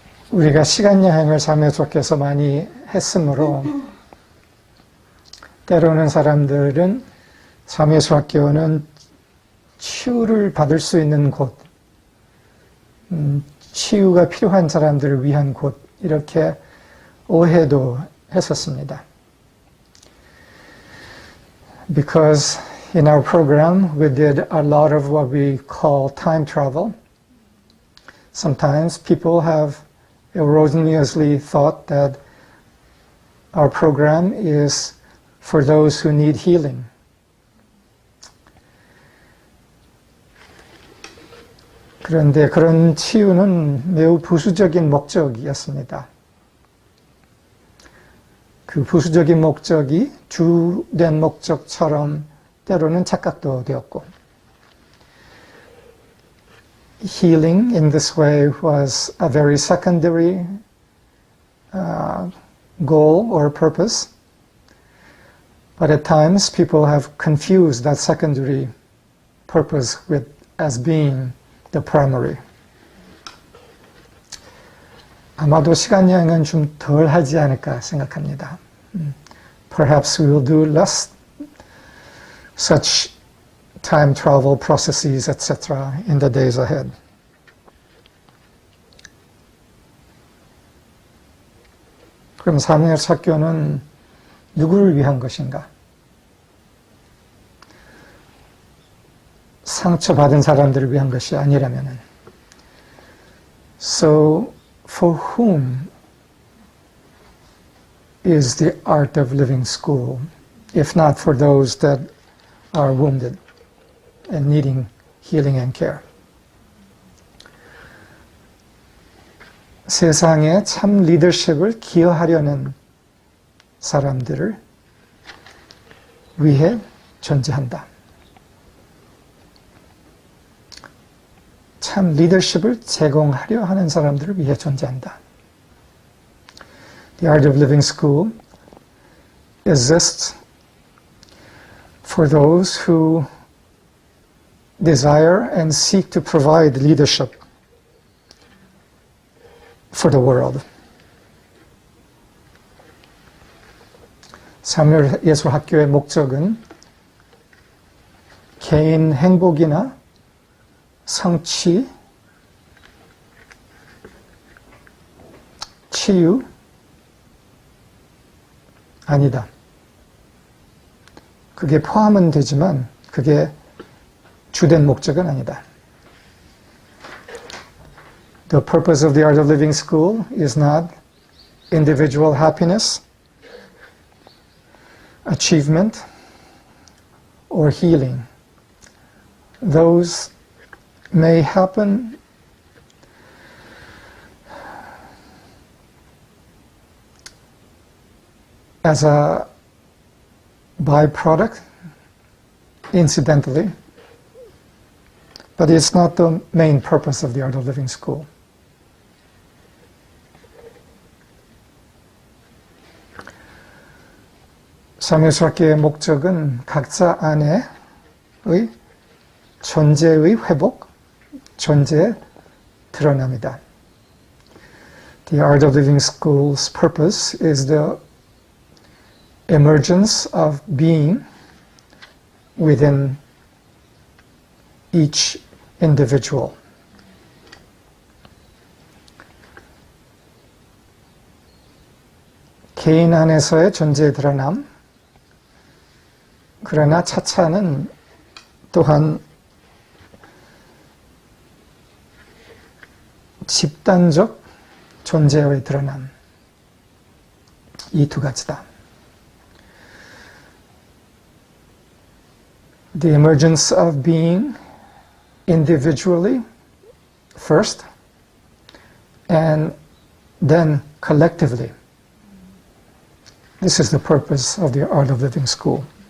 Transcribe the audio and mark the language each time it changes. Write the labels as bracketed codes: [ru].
[ko] 우리가 시간 여행을 자매수학교에서 많이 했으므로 때로는 사람들은 자매수학교는 치유를 받을 수 있는 곳, 치유가 필요한 사람들을 위한 곳 이렇게 오해도 했었습니다. [en] Because in our program we did a lot of what we call time travel. Sometimes people have erroneously thought that our program is for those who need healing. [ko] 그런데 그런 치유는 매우 부수적인 목적이었습니다. 그 부수적인 목적이 주된 목적처럼 때로는 착각도 되었고, [en] healing in this way was a very secondary goal or purpose, but at times people have confused that secondary purpose with as being the primary. [ko] 아마도 시간 여행은 좀 덜 하지 않을까 생각합니다. [en] Perhaps we will do less such time travel processes, etc. in the days ahead. [ko] 그럼 사무엘학교는 누구를 위한 것인가? 상처받은 사람들을 위한 것이 아니라면은. [en] So, for whom is the Art of Living School, if not for those that are wounded and needing healing and care? [ko] 세상에 참 리더십을 기여하려는 사람들을 위해 존재한다. 참 리더십을 제공하려 하는 사람들을 위해 존재한다. [en] The Art of Living School exists for those who desire and seek to provide leadership for the world. [ko] 사무엘 예술학교의 목적은 개인 행복이나 성취, 치유 아니다. 그게 포함은 되지만 그게 주된 목적은 아니다. [en] The purpose of the Art of Living School is not individual happiness, achievement, or healing. Those may happen as a byproduct, incidentally, but it's not the main purpose of the Art of Living School. [ko] 사무엘학교의 목적은 각자 안에의 존재의 회복, 존재에 드러납니다. [en] The Art of Living School's purpose is the emergence of being within each individual. [ko] 개인 안에서의 존재의 드러남, 그러나 차차는 또한 집단적 존재의 드러남, 이 두 가지다. [en] The emergence of being individually first, and then collectively. This is the purpose of the Art of Living School.